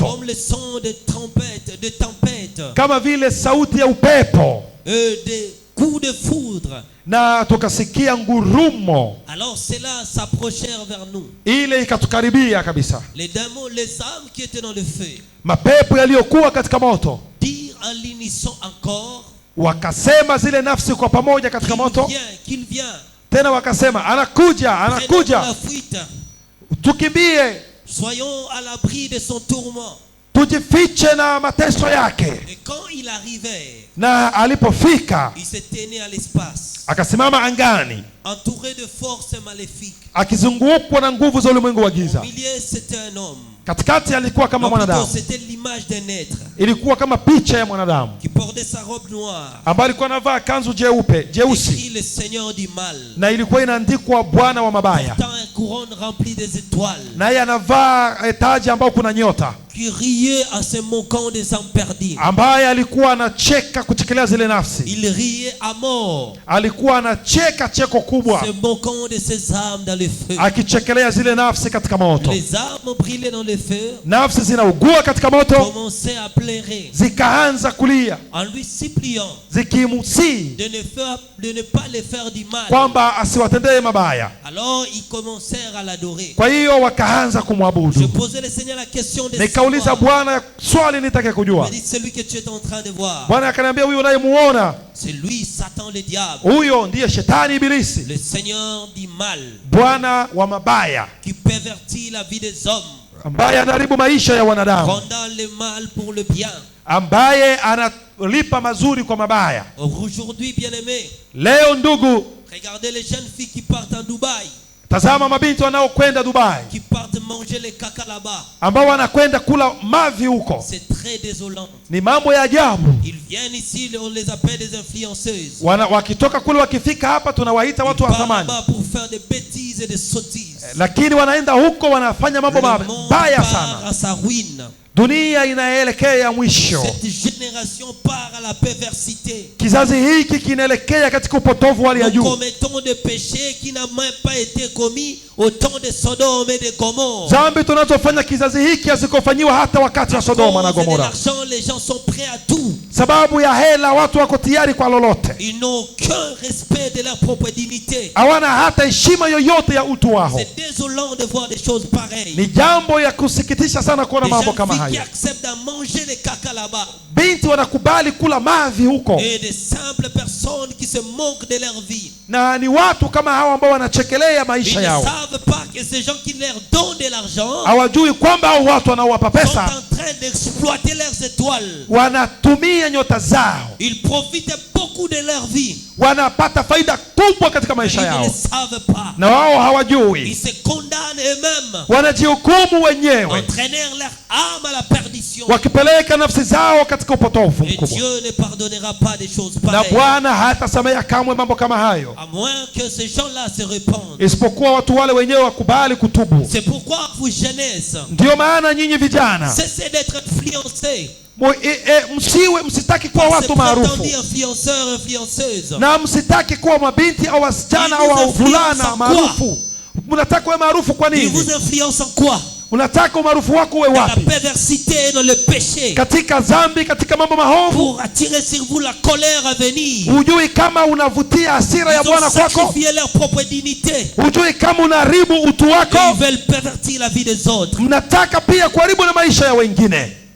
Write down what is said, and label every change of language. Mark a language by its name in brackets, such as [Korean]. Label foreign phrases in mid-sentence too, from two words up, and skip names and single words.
[French] comme les sons de tempête, [Swahili] kama vile sauti ya upepo, [French] des coups de foudre. [Swahili] na tukasikia ngurumo, [French] Alors ceux-là s'approchèrent vers nous. [Swahili] ile ikatukaribia kabisa. [French] Les démons, les âmes qui étaient dans le feu, [Swahili] Mapepo yaliyokuwa katika moto [French] dirent en l'unisson encore [Swahili] wakasema zile nafsi kwa pamoja katika moto, [French] qu'il vient. [Swahili] tena wakasema anakuja, [French] Prenons [Swahili] anakuja, [French] la fuite. [Swahili] tukimbie, [French] Soyons à l'abri de son tourment. [Swahili] tujifiche na mateso yake. [French] Et quand il arrivait, [Swahili] Na alipofika [French] il se tenait à l'espace, [Swahili] akasimama angani, [French] entouré de forces maléfiques. [Swahili] akizungukwa na nguvu za ulimwengu wa [French] Au [Swahili] giza. [French] milieu, c'était un homme. [Swahili] Katikati alikuwa kama [French] Non, plutôt, [Swahili] mwanadamu, [French] c'était l'image d'un être [Swahili] ilikuwa kama picha ya mwanadamu [French] qui portait sa robe noire. [Swahili] ambaye alikuwa anavaa kanzu jeusi, [French] Écrit le Seigneur du mal. [Swahili] na ilikuwa inaandikwa Bwana wa mabaya, [French] Portant un couronne rempli des étoiles. [Swahili] naye anavaa taji ambao kuna nyota, [French] Qui riait en se moquant des âmes perdues. [Swahili] ambaye alikuwa anacheka kuchekelea zile nafsi, [French] Il riait à mort, [Swahili] alikuwa anacheka cheko kubwa [French] se moquant de ses âmes dans le feu. [Swahili] akichekelea zile nafsi katika moto. [French] Les âmes brillaient dans le feu, [Swahili] Nafsi zinaugua katika moto, [French] commençaient à pleurer, [Swahili] zikaanza kulia [French] en lui suppliant [Swahili] zikimusii [French] de ne pas les faire du mal. [Swahili] kwamba asiwatendee mabaya. [French] Alors ils commencèrent à l'adorer. [Swahili] Kwa hiyo wakaanza [French] Je [Swahili] kumwabudu. [French] posais le Seigneur la question de [Swahili] Nikauliza [French] savoir. [Swahili] Bwana swali nitake [French] Il [Swahili] kujua. [French] m'a dit, celui que tu es en train de voir, [Swahili] Bwana akaniambia, huyo unayemuona [French] c'est lui, Satan le diable, [Swahili] huyo ndiye shetani ibilisi, [French] le Seigneur du mal, [Swahili] bwana wa mabaya, [French] qui pervertit la vie des hommes [Swahili] ambaye anaharibu maisha ya wanadamu, [French] Condamne le mal pour le bien. [Swahili] ambaye analipa mazuri kwa mabaya. [French] Aujourd'hui, bien-aimés, [Swahili] Leo ndugu, [French] regardez les jeunes filles qui partent en Dubaï, [Swahili] tazama mabinti wanaokwenda Dubai, [French] qui partent manger les caca là-bas. [Swahili] ambao wanakwenda kula mavi huko. [French] C'est très désolant. [Swahili] Ni mambo ya ajabu. [French] Ils viennent ici, on les appelle des influenceuses. [Swahili] Wakitoka kule wakifika hapa tunawaita [French] Ils [Swahili] watu wa [French] partent [Swahili] thamani, [French] là-bas pour faire des bêtises et des sottises. [Swahili] lakini wanaenda huko wanafanya mambo [French] Le monde [Swahili] mabaya [French] part [Swahili] sana. [French] à sa ruine. [Swahili] Dunia inaelekea mwisho. [French] Cette génération part à la perversité. [Swahili] Kizazi hiki kinaelekea katika upotovu wa hali ya [French] Nous [Swahili] juu. [French] commettons des péchés qui n'ont même pas été commis au temps de Sodome et de Gomorrhe. [Swahili] Dhambi tunazofanya kizazi hiki hazikufanyiwa hata wakati wa Sodoma na [French] À cause de [Swahili] Gomora. [French] l'argent, les gens sont prêts à tout. [Swahili] Sababu ya hela watu wako tayari kwa lolote. [French] Ils n'ont aucun respect de leur propre dignité. [Swahili] Hawana hata heshima yoyote ya utu wao. [French] C'est désolant de voir des choses pareilles. [Swahili] Ni jambo ya kusikitisha sana kuona [French] Des [Swahili] mambo [French] jeunes [Swahili] kama [French] filles qui [Swahili] haya. [French] acceptent de manger les caca là-bas. [Swahili] Binti wanakubali kula mavi huko, [French] Et des simples personnes qui se moquent de leur vie. [Swahili] na ni watu kama hawa ambao wanachekelea [French] Ils [Swahili] maisha [French] ne [Swahili] yao. [French] savent pas que ces gens qui leur donnent de l'argent [Swahili] Hawajui kwamba hao watu wanaowapa [French] sont [Swahili] pesa [French] en train d'exploiter leurs étoiles. [Swahili] wanatumia nyota zao, [French] Ils profitent beaucoup de leur vie. [Swahili] wanapata faida kubwa katika [French] Ils [Swahili] maisha [French] ne [Swahili] yao, [French] le savent pas. [Swahili] na wao [French] Ils [Swahili] hawajui. [French] se condamnent eux-mêmes. [Swahili] Wanajihukumu wenyewe, [French] Entraînèrent leur âme à la perdition. [Swahili] wakipeleka nafsi zao katika upotovu [French] Et [Swahili] mkubwa. [French] Dieu ne pardonnera pas des choses [Swahili] Na [French] pareilles. [Swahili] Bwana hatasamehe kamwe mambo kama hayo, [French] À moins que ces gens-là se répandent. [Swahili] isipokuwa watu wale wenyewe wakubali kutubu. [French] C'est pourquoi vous jeunesse, [Swahili] Ndiyo maana nyinyi vijana [French] cessez d'être influencés. [Swahili] msitaki kuwa [French] Par ces [Swahili] watu maarufu, [French] prétendus influenceurs, influenceuses. [Swahili] na msitaki kuwa mabinti au wasichana au wavulana maarufu. Mnataka kuwa maarufu kwa [French] Ils vous [Swahili] nini? [French] influencent en quoi? [Swahili] Unataka umaarufu wako uwe [French] Dans la [Swahili] wapi? [French] perversité et dans le péché. [Swahili] Katika dhambi, katika mambo maovu. [French] Pour attirer sur vous la colère à venir. [Swahili] Hujui kama unavutia hasira ya [French] Ils ont [Swahili] Bwana kwako. [French] sacrifié leur propre dignité. [Swahili] Hujui kama unaharibu utu [French] Et [Swahili] wako. [French] ils veulent pervertir la vie des autres. [Swahili] Mnataka pia kuharibu na maisha ya wengine.